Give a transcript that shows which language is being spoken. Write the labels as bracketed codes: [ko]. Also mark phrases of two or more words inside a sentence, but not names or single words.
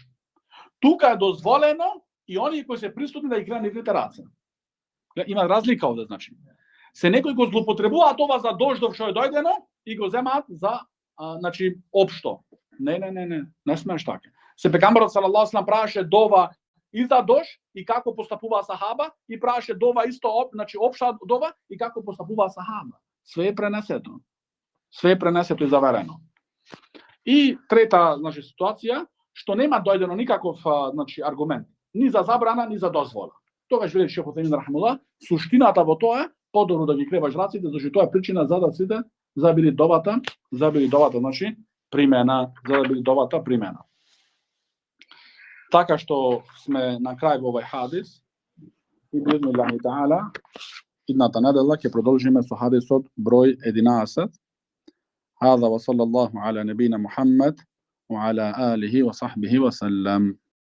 [mk] Тука е дозволено и оние кои се присутни да ги креваат нивните раце. Има разлика овде, значи. Се некои го злоупотребуваат ова за дождов што е дојдено и го земаат за значи општо. Не смееш така. Се пекамберот [ar] صلى الله عليه وسلم [mk] правеше дова и за дош и како постапува сахаба и правеше дова исто, значи општа дова и како постапува сахаба. Све е пренесето. Све е пренесето и заверено. И трета, значи, ситуација што нема дојдено никаков, значи, аргумент ни за забрана, ни за дозвола. Тогаш вели Шех Усаймин рахимуллах, суштината во тоа е подобро да ги креваш раците, зашто тоа е причина за да сите забили довата, значи примена, за да биде довата примена. Така што сме на крај во овој хадис и [ar] بإذن الله تعالى [mk] идната недела ќе продолжиме со хадисот број 11. [ar] هذا وصلى الله على نبينا محمد وعلى آله وصحبه وسلم.